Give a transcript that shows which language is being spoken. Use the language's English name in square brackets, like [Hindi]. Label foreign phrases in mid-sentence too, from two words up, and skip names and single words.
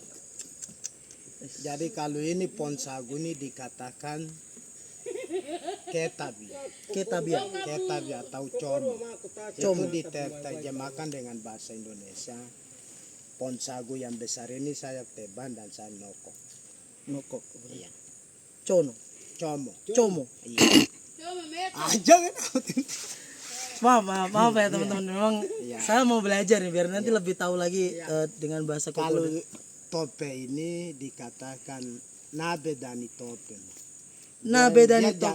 [Indonesian] Jadi kalau ini pohon sagu ini dikatakan ketabi. Ketabia. Ketabi atau como. Itu diterjemahkan dengan bahasa Indonesia. Pohon sagu yang besar ini saya tebang dan saya nokok. Nokok. Iya. Cono. Como. Como. Iya. Aja kan. Maaf ya teman-teman. Memang Iya. saya mau belajar nih biar nanti lebih tahu lagi dengan bahasa Kalau Kokoda. tope ini dikatakan nabe dani tope. Nah Dia- beda nih dia-